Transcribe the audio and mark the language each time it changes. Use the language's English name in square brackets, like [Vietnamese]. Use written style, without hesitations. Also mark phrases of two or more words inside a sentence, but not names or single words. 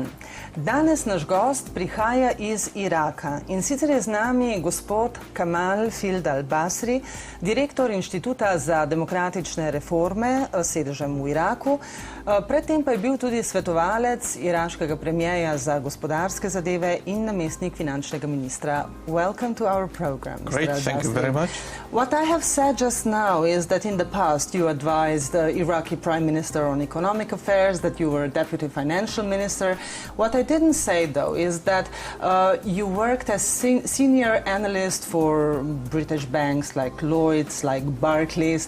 [Slovenian] Danes naš gost prihaja iz Iraka in sicer je z nami gospod Kemal al-Basri, direktor Inštituta za demokratične reforme s sedežem v Iraku. Predtem pa je bil tudi svetovalec iraškega premijeja za gospodarske zadeve in namestnik finančnega ministra. [English] Welcome to our program, Mr. Great, thank you very much. What I have said just now is that in the past you advised the Iraqi Prime Minister on economic affairs, that you were a deputy financial minister. What I didn't say, though, is that you worked as senior analyst for British banks like Lloyds, like Barclays.